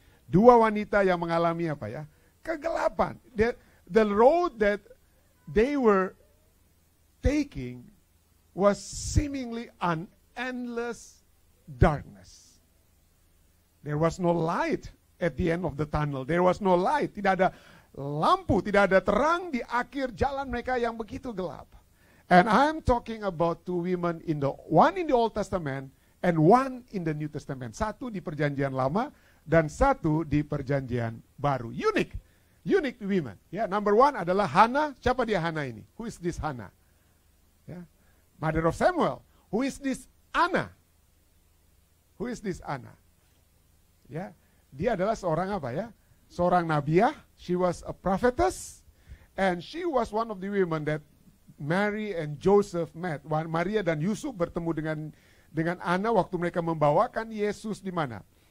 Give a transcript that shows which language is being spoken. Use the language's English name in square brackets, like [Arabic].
[Indonesian] Dua wanita yang mengalami apa ya? Kegelapan. [English] The road that they were taking was seemingly an endless darkness. There was no light at the end of the tunnel. There was no light. [Indonesian] Tidak ada lampu, tidak ada terang di akhir jalan mereka yang begitu gelap. [English] And I'm talking about two women, one in the Old Testament and one in the New Testament. [Indonesian] Satu di Perjanjian Lama dan satu di Perjanjian Baru. [English] Unique women. [Indonesian] Ya, [English] number one [Indonesian] adalah Hannah. Siapa dia Hannah ini? [English] Who is this Hannah? Ya, mother of Samuel. Who is this Anna? Who is this Anna? [Indonesian] Ya, dia adalah seorang apa ya? Seorang nabiah. [English] She was a prophetess, and she was one of the women that Mary and Joseph met. [Indonesian] Maria dan Yusuf bertemu dengan Anna waktu mereka membawakan Yesus di mana?